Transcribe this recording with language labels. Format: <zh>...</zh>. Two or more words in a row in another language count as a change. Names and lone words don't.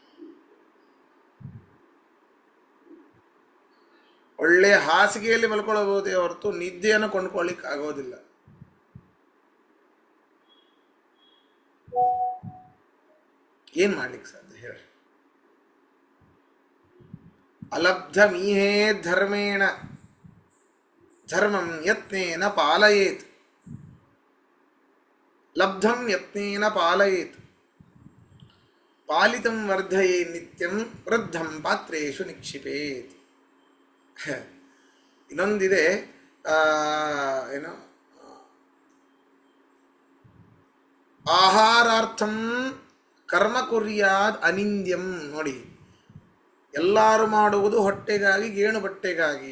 <kn>ಒಳ್ಳೆ ಹಾಸಿಗೆಯಲ್ಲಿ ಮಲ್ಕೊಳ್ಳಬಹುದೇ ಹೊರತು ನಿದ್ದೆಯನ್ನು ಕೊಂಡ್ಕೊಳ್ಳಿಕ್ಕೆ ಆಗೋದಿಲ್ಲ. ಏನ್ ಮಾಡ್ಲಿಕ್ಕೆ ಸಾಧ್ಯ ಹೇಳಿ?</kn> <sa>ಅಲಬ್ಧಮೀಹೇ ಧರ್ಮೇಣ ಧರ್ಮಂ ಯತ್ನೇನ ಪಾಲಯೇತ್. ಲಬ್ಧಂ ಯತ್ನೇನ ಪಾಲಯೇತ್, ಪಾಲಿತಂ ವರ್ಧಯೇ ನಿತ್ಯಂ ವೃದ್ಧಂ ಪಾತ್ರೇಷು ನಿಕ್ಷಿಪೇತ್.</sa> <kn>ಇನ್ನೊಂದಿದೆ, ಏನು,</kn> <sa>ಆಹಾರಾರ್ಥಂ ಕರ್ಮ ಕುರ್ಯಾದ್ ಅನಿಂದ್ಯಂ.</sa> <kn>ನೋಡಿ, ಎಲ್ಲರೂ ಮಾಡುವುದು ಹೊಟ್ಟೆಗಾಗಿ, ಗೇಣು ಬಟ್ಟೆಗಾಗಿ.</kn>